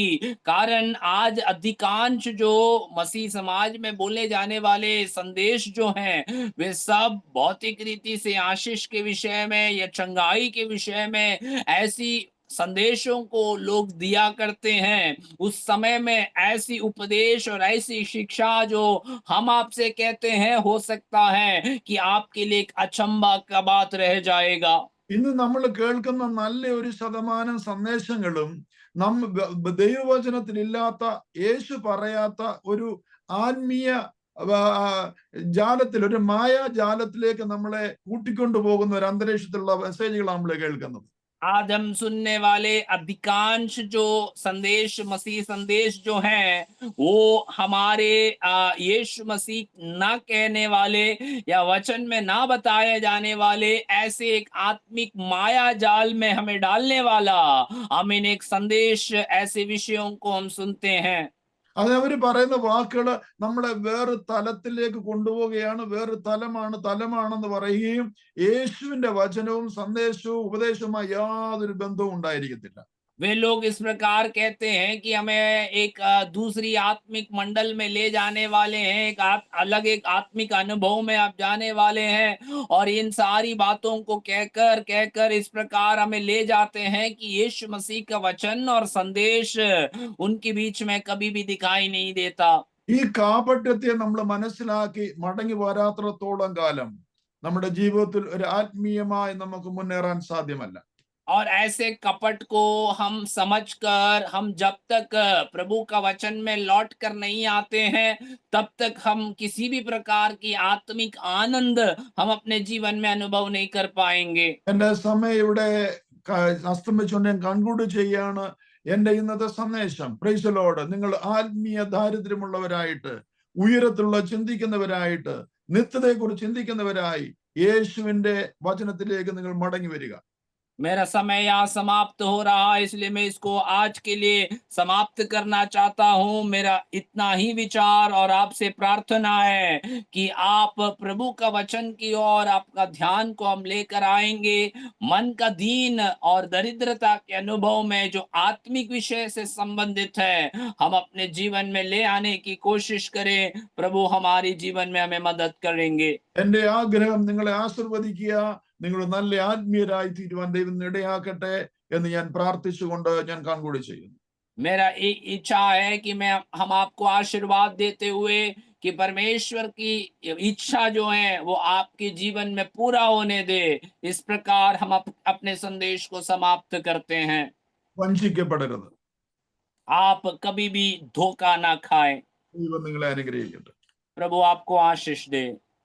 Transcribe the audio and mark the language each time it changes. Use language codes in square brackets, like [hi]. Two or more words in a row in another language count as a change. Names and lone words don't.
[hi] कारण आज अधिकांश जो मसीह समाज में बोले जाने वाले संदेश जो हैं, वे सब भौतिक रीति से आशीष के विषय में या चंगाई के विषय में ऐसी संदेशों को लोग दिया करते हैं। उस समय में ऐसी उपदेश और ऐसी शिक्षा जो हम आपसे कहते हैं, हो सकता है कि आपके लिए एक अचंभा का बात रह जाएगा। [ml] ഇന്ന് നമ്മൾ കേൾക്കുന്ന നല്ല ഒരു ശതമാനം സന്ദേശങ്ങളും ദൈവവചനത്തിൽ ഇല്ലാത്ത, യേശു പറയാത്ത ഒരു ആത്മീയ ജാലത്തിൽ, ഒരു മായാജാലത്തിലേക്ക് നമ്മളെ കൂട്ടിക്കൊണ്ടു പോകുന്ന ഒരു അന്തരീക്ഷത്തിലുള്ള മെസ്സേജുകളാണ് നമ്മൾ കേൾക്കുന്നത്. [hi] आज हम सुनने वाले अधिकांश जो संदेश मसीह संदेश जो हैं, वो हमारे यीशु मसीह ना कहने वाले या वचन में ना बताए जाने वाले ऐसे एक आत्मिक माया जाल में हमें डालने वाला आमीन एक संदेश, ऐसे विषयों को हम सुनते हैं। [ml] അത് അവർ പറയുന്ന വാക്കുകൾ നമ്മളെ വേറെ തലത്തിലേക്ക് കൊണ്ടുപോവുകയാണ്. വേറെ തലമാണെന്ന് പറയുകയും യേശുവിന്റെ വചനവും സന്ദേശവും ഉപദേശവുമായി യാതൊരു ബന്ധവും ഉണ്ടായിരിക്കത്തില്ല. [hi] वे लोग इस प्रकार कहते हैं कि हमें एक दूसरी आत्मिक मंडल में ले जाने वाले हैं, एक अलग एक आत्मिक अनुभव में आप जाने वाले हैं, और इन सारी बातों को कहकर इस प्रकार हमें ले जाते हैं कि यीशु मसीह का वचन और संदेश उनके बीच में कभी भी दिखाई नहीं देता। [ml] ഈ കാപട്യത്തെ നമ്മൾ മനസ്സിലാക്കി മടങ്ങി വരാത്രത്തോളം കാലം നമ്മുടെ ജീവിതത്തിൽ ഒരു ആത്മീയമായി നമുക്ക് മുന്നേറാൻ സാധ്യമല്ല. [hi] और ऐसे कपट को हम समझकर हम जब तक प्रभु का वचन में लौट कर नहीं आते हैं, तब तक हम किसी भी प्रकार की आत्मिक आनंद हम अपने जीवन में अनुभव नहीं कर पाएंगे। [ml] എന്റെ സമയം ഇവിടെ അസ്തമിച്ചുകൊണ്ട് ഞാൻ കൺക്ലൂഡ് ചെയ്യാണ്. എന്റെ ഇന്നത്തെ സന്ദേശം [en] Praise Lord, [ml] നിങ്ങൾ ആത്മീയ ദാരിദ്ര്യമുള്ളവരായിട്ട്, ഉയരത്തിലുള്ള ചിന്തിക്കുന്നവരായിട്ട്, നിത്യതയെക്കുറിച്ച് ചിന്തിക്കുന്നവരായി യേശുവിന്റെ വചനത്തിലേക്ക് നിങ്ങൾ മടങ്ങി വരിക. [hi] मेरा समय यहाँ समाप्त हो रहा है, इसलिए मैं इसको आज के लिए समाप्त करना चाहता हूँ। मेरा इतना ही विचार और आपसे प्रार्थना है कि आप प्रभु का वचन की ओर आपका ध्यान को हम लेकर आएंगे। मन का दीन और दरिद्रता के अनुभव में जो आत्मिक विषय से संबंधित है, हम अपने जीवन में ले आने की कोशिश करें। प्रभु हमारी जीवन में हमें मदद करेंगे। [ml] എന്റെ ആഗ്രഹം നിങ്ങളെ ആശീർവദിക്കുക, നിങ്ങൾ നല്ല ആത്മീയരായി തീരുവാൻ ദൈവം ഇടയാക്കട്ടെ എന്ന് ഞാൻ പ്രാർത്ഥിച്ചുകൊണ്ട് ഞാൻ കൺക്ലൂഡ് ചെയ്യുന്നു. [hi] मेरा एक इच्छा है कि हम आपको आशीर्वाद देते हुए कि परमेश्वर की इच्छा जो है वो आपके जीवन में पूरा होने दे। इस प्रकार हम अपने संदेश को समाप्त करते हैं। [ml] വഞ്ചിക്കപ്പെടരുത്. [hi] आप कभी भी धोखा ना खाएं। [ml] ദൈവം നിങ്ങളെ അനുഗ്രഹിക്കട്ടെ. [hi] प्रभु आपको आशीष दे।